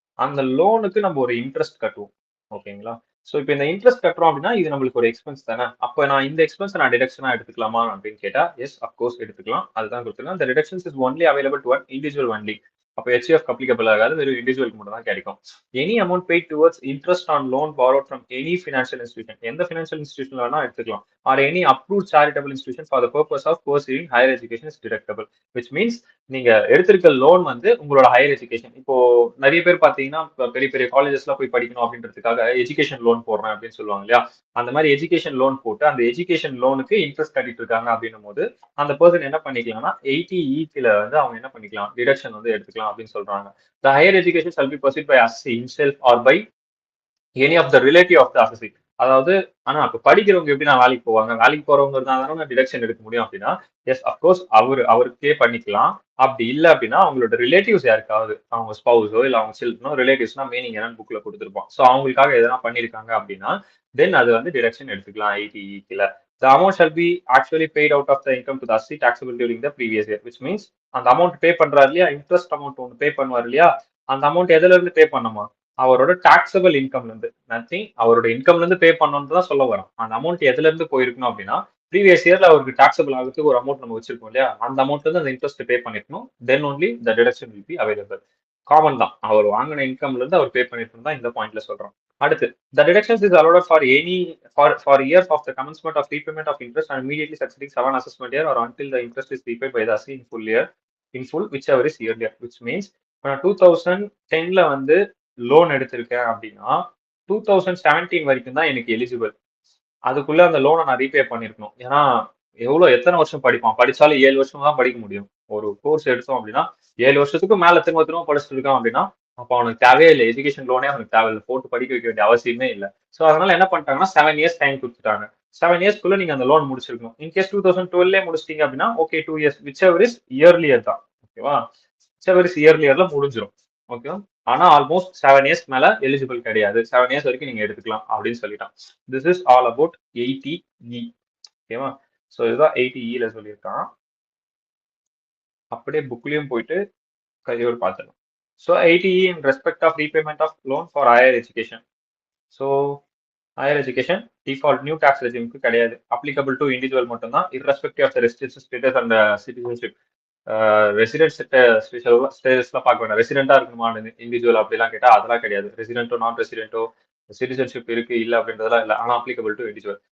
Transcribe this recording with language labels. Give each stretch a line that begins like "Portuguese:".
Tamil: அந்த லோனுக்கு நம்ம ஒரு இன்ட்ரெஸ்ட் கட்டுவோம். ஓகேங்களா? ஸோ இப்போ இந்த இன்ட்ரெஸ்ட் கட்டுறோம் அப்படின்னா இது நம்மளுக்கு ஒரு எக்ஸ்பென்ஸ் தானே. அப்போ நான் இந்த எக்ஸ்பென்ஸ் நான் டிடக்ஷனா எடுத்துக்கலாமா அப்படின்னு கேட்டா எஸ் அப்கோர்ஸ் எடுத்துக்கலாம். அதுதான் கொடுத்துருக்கேன். இந்த
English: Deductions is only available to one individual only.
Tamil: அப்போ ஹெச்எஃப் அப்ளிகபிள் ஆகாது, வெறும் இண்டிவிஜுவலுக்கு மட்டும் தான் கிடைக்கும்.
English: any amount paid towards interest on loan borrowed from any financial institution,
Tamil: எந்த financial institution வேணா எடுத்துக்கலாம்,
English: or any approved charitable institution for the purpose of pursuing higher education is deductible, which means
Tamil: நீங்க எடுத்திருக்க லோன் வந்து உங்களோட higher education. இப்போ நிறைய பேர் பாத்தீங்கன்னா பெரிய பெரிய காலேஜஸ்ல போய் படிக்கணும் அப்படின்றதுக்காக எஜுகேஷன் லோன் போடுறேன் அப்படின்னு சொல்லுவாங்க இல்லையா? அந்த மாதிரி எஜுகேஷன் லோன் போட்டு அந்த எஜுகேஷன் லோனுக்கு இன்ட்ரெஸ்ட் கட்டிட்டு இருக்காங்க அப்படின்னும் போது அந்த பர்சன் என்ன பண்ணிக்கலாம்னா 80E வந்து அவங்க என்ன பண்ணிக்கலாம், டிடக்ஷன் வந்து எடுத்துக்கலாம் அப்படின்னு சொல்றாங்க.
English: The higher education shall be pursued by assessee himself or by any of the relative of the assessee.
Tamil: அதாவது ஆனா அப்ப படிக்கிறவங்க எப்படி நான் வேலைக்கு போவாங்க, வேலைக்கு போறவங்க இருந்தாலும் நான் டிடக்ஷன் எடுக்க முடியும் அப்படின்னா எஸ் அப்கோர்ஸ் அவருக்கே பண்ணிக்கலாம். அப்படி இல்லை அப்படின்னா அவங்களோட ரிலேட்டிவ்ஸ் யாருக்காவது அவங்க ஸ்பௌஸோ இல்ல அவங்க சில்ட்ரனோ, ரிலேட்டிவ்ஸ்னா மீனிங் என்னன்னு புக்ல கொடுத்துருப்போம். ஸோ அவங்களுக்காக எதனா பண்ணிருக்காங்க அப்படின்னா தென் அது வந்து டிடக்ஷன் எடுத்துக்கலாம் 80E.
English: The amount shall be actually paid out of the income to the assessee taxable during the previous year, which means
Tamil: அந்த அமௌண்ட் பே பண்றாரு இல்லையா, இன்ட்ரெஸ்ட் அமௌண்ட் ஒன்று பே பண்ணுவார் இல்லையா, அந்த அமௌண்ட் எதுல இருந்து பே பண்ணுமா, அவரோட டாக்ஸபிள் இன்கம்ல இருந்து. நத்திங், அவரோட இன்கம்ல இருந்து பே பண்ணணும்னு தான் சொல்ல வரோம். அந்த அமௌண்ட் எதுல இருந்து போயிருக்கணும் அப்படின்னா ப்ரீவியஸ் இயர்ல அவருக்கு டாக்ஸபிள் ஆகிறதுக்கு ஒரு அமௌண்ட் நம்ம வச்சிருக்கோம் இல்லையா, அந்த அமௌண்ட்ல இருந்து அந்த இன்ட்ரெஸ்ட் பே பண்ணிருக்கணும்.
English: Then only the deduction will be available.
Tamil: Common தான், அவர் வாங்கின இன்கம்ல இருந்து அவர் பே பண்ணிருக்கணும் தான் இந்த பாயிண்ட்ல சொல்றோம்.
English: அடுத்து the deductions is allowed for any for years of the commencement of repayment of interest and immediately succeeding 7 assessment year or until the interest is repaid by the assessee in full year in full whichever is earlier, which means
Tamil: 2010ல வந்து loan எடுத்திருக்கேன் அப்படின்னா 2017 வரைக்கும் தான் எனக்கு eligible. அதுக்குள்ள அந்த லோனை நான் ரீபே பண்ணிருக்கணும். ஏன்னா எவ்வளவு எத்தனை வருஷம் படிப்பான், படிச்சாலும் 7 வருஷம் தான் படிக்க முடியும். ஒரு கோர்ஸ் எடுத்தோம் அப்படின்னா 7 வருஷத்துக்கு மேல திரும்ப திரும்ப படிச்சுட்டு இருக்கான் அப்படின்னா அப்ப அவனுக்கு தேவையே இல்லை, எஜுகேஷன் லோனே அவனுக்கு தேவையில்லை, போட்டு படிக்க வைக்க வேண்டிய அவசியமே இல்லை. ஸோ அதனால என்ன பண்ணிட்டாங்கன்னா 7 இயர்ஸ் டைம் கொடுத்துட்டாங்க. 7 இயர்ஸ்க்குள்ள நீங்க அந்த லோன் முடிச்சிருக்கணும். இன்கேஸ் 2012 முடிச்சிட்டீங்க அப்படின்னா okay 2 years which ever is earlier தான். ஓகேவா, விச் எவர் இஸ் இயர்லியர்ல முடிஞ்சிடும். ஓகேவா, ஆனா ஆல்மோஸ்ட் 7 இயர்ஸ் மேல எலிஜிபிள் கிடையாது, 7 இயர்ஸ் வரைக்கும் நீங்க எடுத்துக்கலாம் அப்படின்னு சொல்லிட்டான்.
English: This is all about 80E.
Tamil: ஓகேவா, ஸோ இதுதான் 80E சொல்லியிருக்கான். அப்படியே புக்லயும் போயிட்டு கையோடு பார்த்துக்கலாம்.
English: So 80E in respect of repayment of loan for higher education.
Tamil: So higher education default new tax ரெஜிமுக்கு கிடையாது, அப்ளிகபிள் டு இண்டிவிஜுவல் மட்டும் தான், irrespective of the residential status and citizenship. Resident ஸ்டேட்டஸ்லாம் பார்க்க வேண்டாம், ரெசிடென்டா இருக்கணுமா இண்டிவிஜுவல் அப்படிலாம் கேட்டா அதெல்லாம் கிடையாது. ரெசிடென்ட்டோ நான் ரெசிடென்ட்டோ சிட்டிசன்ஷிப் இருக்கு இல்ல அப்படின்றதெல்லாம் இல்லை, ஆனால் அப்ளிகபிள் டு இண்டிவிஜுவல்.